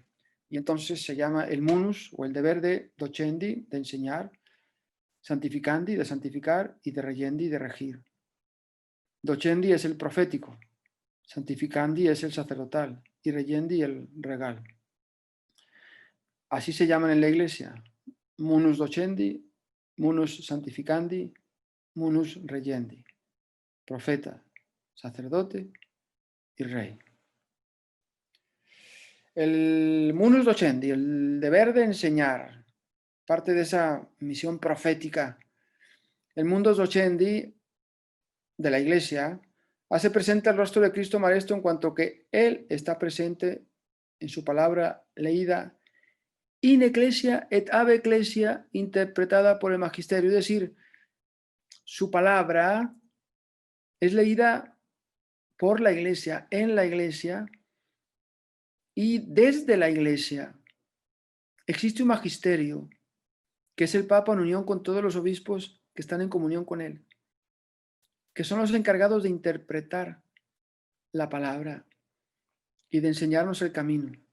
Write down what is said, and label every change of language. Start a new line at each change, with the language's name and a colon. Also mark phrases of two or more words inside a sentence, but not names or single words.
Spanish: Y entonces se llama el munus o el deber de docendi, de enseñar, santificandi, de santificar, y de regendi, de regir. Docendi es el profético, santificandi es el sacerdotal y regendi el regal. Así se llaman en la Iglesia:
Latin: munus docendi, munus santificandi, munus regendi.
Spanish: Profeta, sacerdote y rey. El
Latin: munus docendi,
Spanish: el deber de enseñar, parte de esa misión profética. El
Latin: munus docendi
Spanish: de la Iglesia hace presente el rostro de Cristo Maestro en cuanto que Él está presente en su palabra leída
Latin: in ecclesia et ab ecclesia,
Spanish: interpretada por el magisterio, es decir, su palabra es leída por la Iglesia, en la Iglesia y desde la Iglesia. Existe un magisterio que es el Papa en unión con todos los obispos que están en comunión con él, que son los encargados de interpretar la palabra y de enseñarnos el camino.